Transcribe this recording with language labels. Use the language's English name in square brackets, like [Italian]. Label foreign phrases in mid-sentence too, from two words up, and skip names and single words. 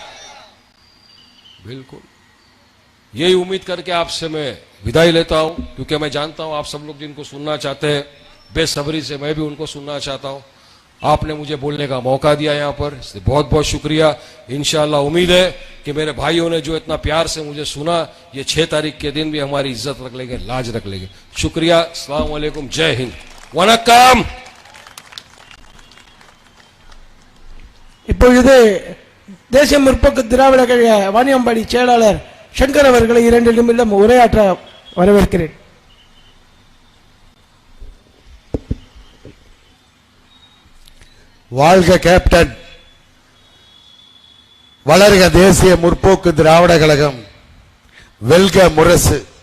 [Hindi] बिल्कुल यही उम्मीद करके आपसे मैं विदाई लेता हूं, क्योंकि मैं जानता हूं आप सब लोग जिनको सुनना चाहते हैं, बेसब्री से मैं भी उनको सुनना चाहता हूं। आपने मुझे बोलने का मौका दिया यहां पर, इसलिए बहुत बहुत शुक्रिया। इंशाअल्लाह उम्मीद है कि मेरे भाइयों ने जो इतना प्यार से मुझे सुना, ये 6 तारीख के दिन भी हमारी इज्जत रख लेंगे, लाज रख लेंगे। शुक्रिया, [Arabic] السلام عليكم, [Hindi] जय हिंद, वनक्कम। [Tamil] இப்பொழுது தேசிய முற்போக்கு திராவிட கழக வாணியம்பாடி செயலாளர் சங்கர் அவர்களை 2 நிமிடம் உரையாற்ற வரவேற்கிறேன். வாழ்க கேப்டன், வளர்க தேசிய முற்போக்கு திராவிட கழகம், வெல்க முரசு.